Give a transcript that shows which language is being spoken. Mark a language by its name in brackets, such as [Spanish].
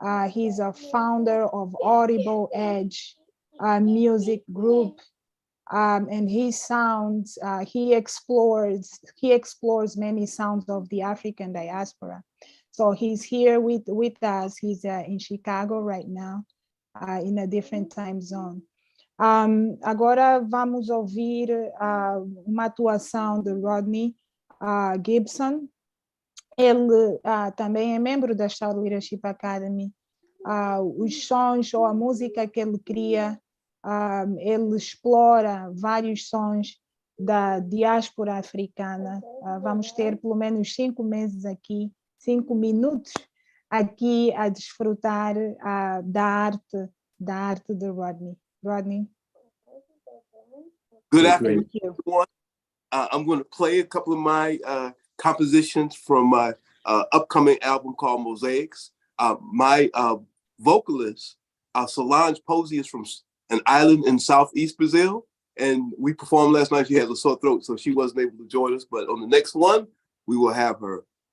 [English] He's a founder of Audible Edge music group. And his sounds, he explores many sounds of the African diaspora. So he's here with us. He's in Chicago right now, in a different time zone. [Portuguese] Agora vamos ouvir uma atuação de Rodney Gibson. Ele também é membro da Star Leadership Academy. Os sons ou a música que ele cria, ele explora vários sons da diáspora africana. Vamos ter pelo menos 5 meses aqui, 5 minutos aqui a desfrutar da arte de Rodney. Rodney. [English] Good afternoon, everyone. I'm going to play a couple of my compositions from my upcoming album called Mosaics. My vocalist, Solange Posey, is from an island in Southeast Brazil, and we performed last night. She had a sore throat, so she wasn't able to join us, but on the next one, we will have her.